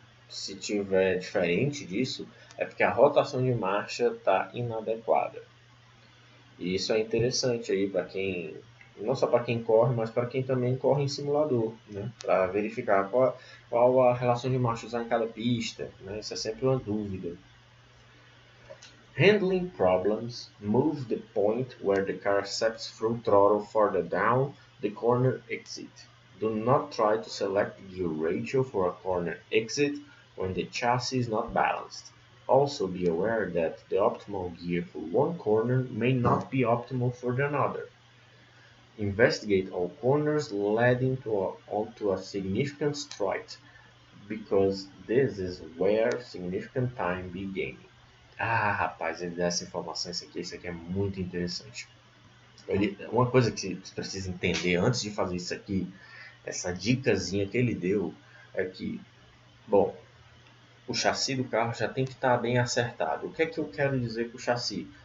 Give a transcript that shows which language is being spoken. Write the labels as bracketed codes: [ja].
[pt] Se tiver diferente disso, é porque a rotação de marcha está inadequada. E isso é interessante aí para quem, não só para quem corre, mas para quem também corre em simulador, né? Para verificar qual a relação de marcha usar em cada pista, né? Isso é sempre uma dúvida. [en] Handling problems move the point where the car sets through throttle further down the corner exit. Do not try to select the gear ratio for a corner exit when the chassis is not balanced. Also be aware that the optimal gear for one corner may not be optimal for another. Investigate all corners leading onto a significant stride, because this is where significant time be gained. [pt] Ah, rapaz, ele dá essa informação, isso aqui é muito interessante. Uma coisa que você precisa entender antes de fazer isso aqui, essa dicasinha que ele deu, é que, bom, o chassi do carro já tem que estar bem acertado. O que é que eu quero dizer com o chassi?